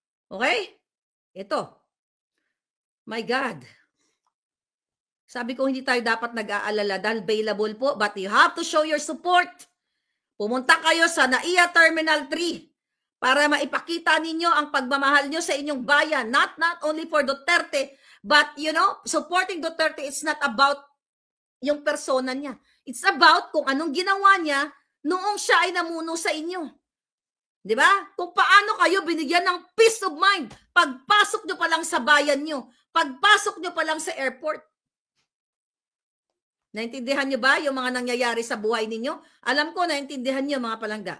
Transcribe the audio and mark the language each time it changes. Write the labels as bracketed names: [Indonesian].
[English] Okay? Ito. My God. [Filipino] Sabi ko, hindi tayo dapat nag-aalala dahil available po, but you have to show your support. Pumunta kayo sa NAIA Terminal 3 para maipakita ninyo ang pagmamahal nyo sa inyong bayan. [English] Not only for Duterte, but you know, supporting Duterte, it's not about yung persona niya. [Filipino] It's about kung anong ginawa niya noong siya ay namuno sa inyo. Di ba? Kung paano kayo binigyan ng peace of mind. Pagpasok nyo pa lang sa bayan nyo. Pagpasok nyo pa lang sa airport. Naintindihan nyo ba yung mga nangyayari sa buhay ninyo? Alam ko, naintindihan nyo mga palangga.